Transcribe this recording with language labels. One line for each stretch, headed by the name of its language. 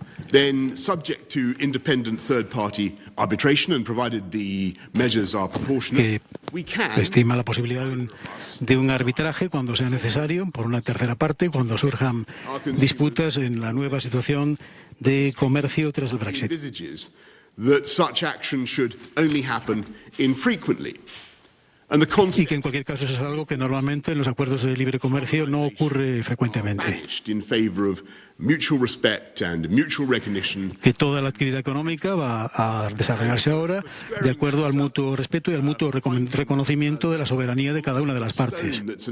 English: Then, subject to independent third-party arbitration and provided the measures are proportionate, we can
Spanish: estima la posibilidad de un arbitraje cuando sea necesario por una tercera parte, cuando surjan disputas en la nueva situación de comercio tras el Brexit.
English: That such action should only happen infrequently.
Spanish: Y que en cualquier caso eso es algo que normalmente en los acuerdos de libre comercio no ocurre frecuentemente. Que toda la actividad económica va a desarrollarse ahora de acuerdo al mutuo respeto y al mutuo reconocimiento de la soberanía de cada una de las partes.